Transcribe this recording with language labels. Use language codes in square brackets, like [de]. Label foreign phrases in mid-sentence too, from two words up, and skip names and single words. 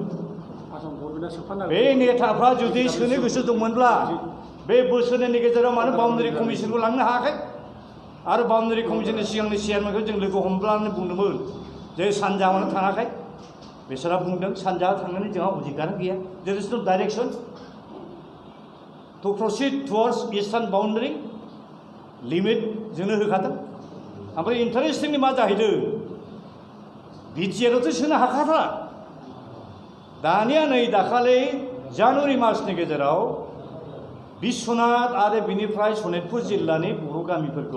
[brx] बे नेताफ्रा जुदि सोनो गोसो दंमोनब्ला बे बोसोरनि गेजेराव मानो बाउन्डारि कमिसनखौ लांनो हायाखै आरो बाउन्डारि कमिसननि सिगांनि चेयारमेनखौ जों लोगो हमब्लानो बुंदोंमोन जे सानजा मानो थाङाखै बिसोरहा बुंदों सानजाहा थांनानै जोंहा अधिकार गैया [en] there is no direction to proceed towards eastern boundary limit [brx] जोंनो होखादों ओमफ्राय इन्टारेस्टिंनि मा जाहैदों बिटिआरआवथ' सोनो हाखाथारा दानिया नै दाखालि जानुवारि मासनि गेजेराव बिश्वनाथ आरो बिनिफ्राय सनितपुर जिल्लानि बर' गामिफोरखौ